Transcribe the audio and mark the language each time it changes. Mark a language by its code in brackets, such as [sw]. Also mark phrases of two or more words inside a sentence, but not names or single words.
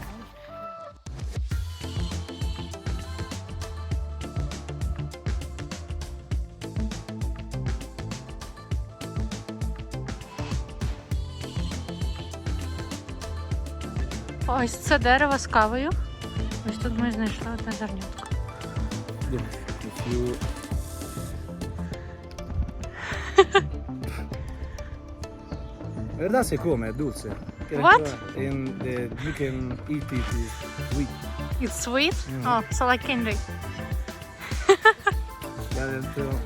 [uk] Ось це дерево з кавою. Ось тут ми знайшли одне зернятко. [es] verdad se come, es dulce. [en] What? You can eat it is sweet. It's sweet? Oh, so like candy. [es] Ya dentro.